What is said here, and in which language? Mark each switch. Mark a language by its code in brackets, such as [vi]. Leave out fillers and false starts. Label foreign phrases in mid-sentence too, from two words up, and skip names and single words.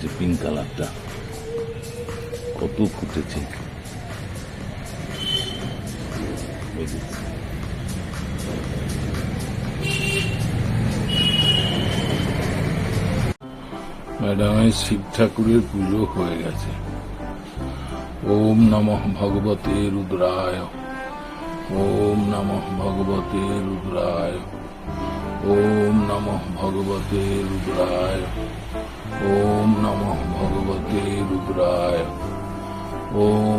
[bn] পিঙ্ক কালারটা কত ফুটেছে, ম্যাডামের শিব ঠাকুরের পুজো হয়ে গেছে। [sa] ওম নমঃ ভগবতে রুদ্রায়, ওম নমঃ ভগবতে রুদ্রায়, ওম নমঃ ভগবতে রুদ্রায়, ওম নমঃ ভগবতে রুদ্রায়, ওম